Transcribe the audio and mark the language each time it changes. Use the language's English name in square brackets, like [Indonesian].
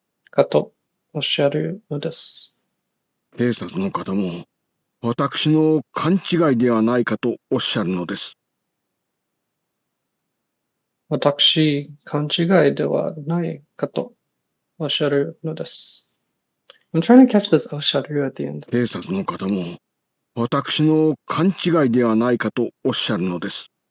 [Japanese] かとおっしゃるのです。警察の方も、私の勘違いではないかとおっしゃるのです。私、勘違いではないかとおっしゃるのです。 [English] I'm trying to catch this おっしゃる at the end. [Japanese] 警察の方も、私の勘違いではないかとおっしゃるのです。